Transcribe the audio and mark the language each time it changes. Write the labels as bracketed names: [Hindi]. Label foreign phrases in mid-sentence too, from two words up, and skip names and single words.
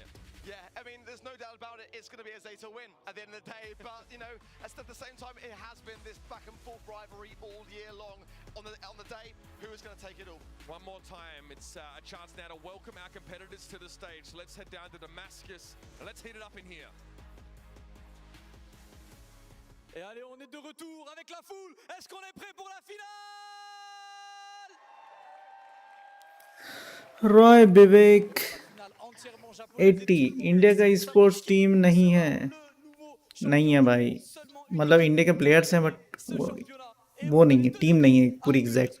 [English] Yeah, I mean, there's no doubt about it. It's going to be a Zeta win at the end of the day. But, you know, at the same time, it has been this back and forth rivalry all year long. On the day, who is going to take it all? One more time, it's a chance now to welcome our competitors to the stage. Let's head down to Damascus and let's heat it up in here. [French] Et allez, on est de retour avec la foule. Est-ce qu'on est prêt pour la finale? [Hindi] रॉय विवेक 80 इंडिया का [English] sports team [Hindi] नहीं है भाई, मतलब इंडिया के प्लेयर्स हैं बट वो नहीं है, टीम नहीं है पूरी एग्जैक्ट।